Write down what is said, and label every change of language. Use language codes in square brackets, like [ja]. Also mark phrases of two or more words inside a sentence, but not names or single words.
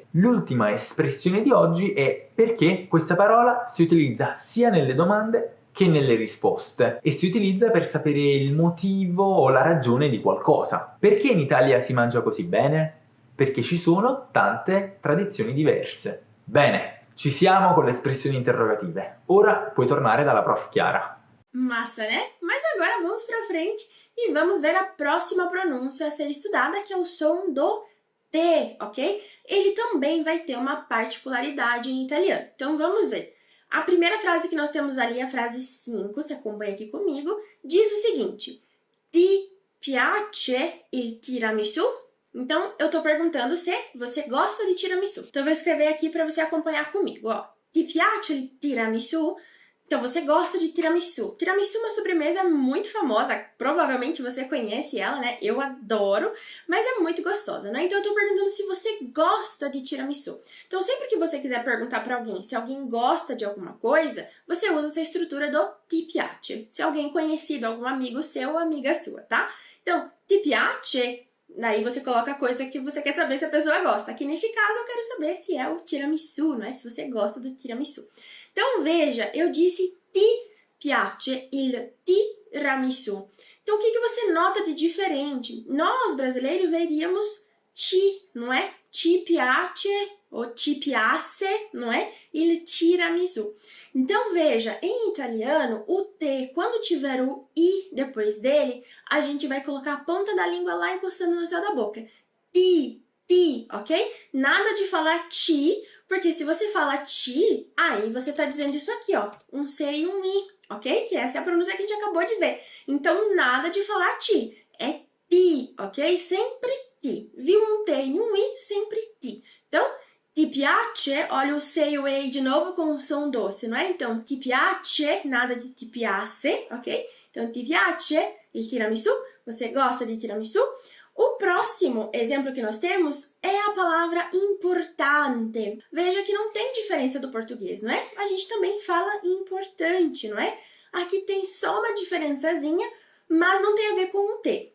[it] L'ultima espressione di oggi è perché questa parola si utilizza sia nelle domande che nelle risposte e si utilizza per sapere il motivo o la ragione di qualcosa. Perché in Italia si mangia così bene? Perché ci sono tante tradizioni diverse. Bene, ci siamo con le espressioni interrogative. Ora puoi tornare dalla prof Chiara. [pt] Massa, né? Mas agora vamos para frente e vamos ver a próxima pronúncia a ser estudada, que é o som do T, ok? Ele também vai ter uma particularidade em italiano. Então vamos ver. A primeira frase que nós temos ali, a frase 5, se acompanha aqui comigo, diz o seguinte: [it] Ti piace il tiramisù? [pt] Então, eu tô perguntando se você gosta de tiramisù. Então, eu vou escrever aqui para você acompanhar comigo, ó. [it] Ti piace il tiramisù? [pt] Então, você gosta de tiramisù. Tiramisù é uma sobremesa muito famosa, provavelmente você conhece ela, né? Eu adoro, mas é muito gostosa, né? Então, eu tô perguntando se você gosta de tiramisù. Então, sempre que você quiser perguntar para alguém se alguém gosta de alguma coisa, você usa essa estrutura do [it] ti piace. [pt] Se alguém conhecido, algum amigo seu ou amiga sua, tá? Então, [it] ti piace, [pt] daí você coloca a coisa que você quer saber se a pessoa gosta. Aqui neste caso, eu quero saber se é o tiramisù, né? Se você gosta do tiramisù. Então, veja, eu disse [it] ti piace il tiramisù. [pt] Então, o que você nota de diferente? Nós, brasileiros, leríamos ti, não é? [it] Ti piace ou ti piace, [pt] não é? [it] Il tiramisù. [pt] Então, veja, em italiano, o T, quando tiver o I depois dele, a gente vai colocar a ponta da língua lá encostando no céu da boca. Ti, ok? Nada de falar ti, porque se você fala ti, aí você tá dizendo isso aqui, ó, um C e um I, ok? Que essa é a pronúncia que a gente acabou de ver. Então, nada de falar ti, é ti, ok? Sempre ti. Viu um T e um I, sempre ti. Então, [it] ti piace, [pt] olha o C e o E de novo com um som doce, não é? Então, [it] ti piace, [pt] nada de [it] ti piace, [pt] ok? [it] Então, ti piace, il tiramisù, [pt] você gosta de tiramisù? O próximo exemplo que nós temos é a palavra importante. Veja que não tem diferença do português, não é? A gente também fala importante, não é? Aqui tem só uma diferençazinha, mas não tem a ver com o T.